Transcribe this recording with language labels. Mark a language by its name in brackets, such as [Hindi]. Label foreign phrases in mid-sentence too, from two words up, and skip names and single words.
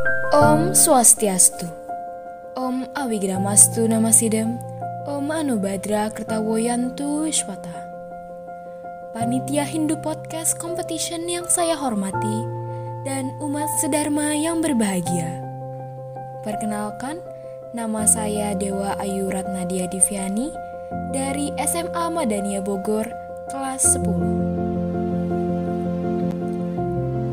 [Sanskrit] Om Swastiastu, Om Awigramastu Namasidam, Om Anubhadra Kertawoyantu Swata. [Indonesian] Panitia Hindu Podcast Competition yang saya hormati dan umat sedharma yang berbahagia. Perkenalkan, nama saya Dewa Ayu Ratnadia Diviani dari SMA Madania Bogor, kelas 10.